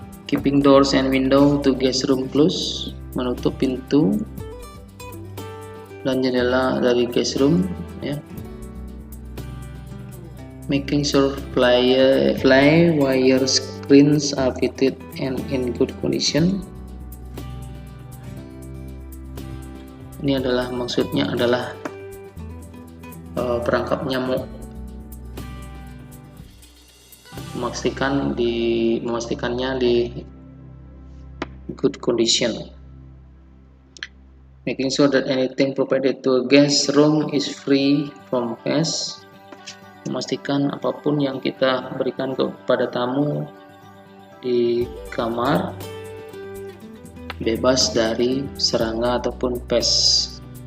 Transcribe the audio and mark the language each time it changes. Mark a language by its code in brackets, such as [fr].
[en] Keeping doors and window to guest room closed. [id] Menutup pintu dan jendela dari guest room, ya. [en] Making sure fly wire screens are fitted and in good condition. [id] Ini adalah maksudnya adalah perangkap nyamuk, memastikannya di [en] good condition. Making sure that anything provided to a guest room is free from pests. [id] Memastikan apapun yang kita berikan kepada tamu di kamar bebas dari serangga ataupun pests.